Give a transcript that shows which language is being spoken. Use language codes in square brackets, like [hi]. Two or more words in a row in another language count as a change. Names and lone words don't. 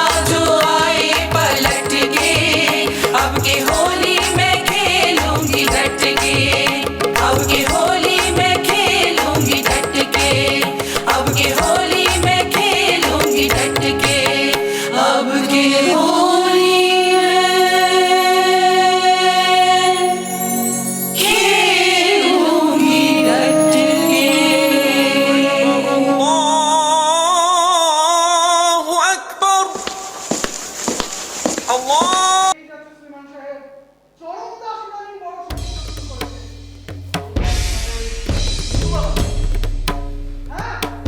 [hi] जो आए पलट के अब की होली मैं खेलूंगी डट के अब की होली मैं खेलूंगी डट के अब की होली मैं खेलूंगी डट के अब की होली खेलूंगी डट के [ar] الله أكبر الله [bn] ঠিক আছে শ্রীমান সাহেব চরম দাস ইদানিং বড় সমস্যা করেছে হ্যাঁ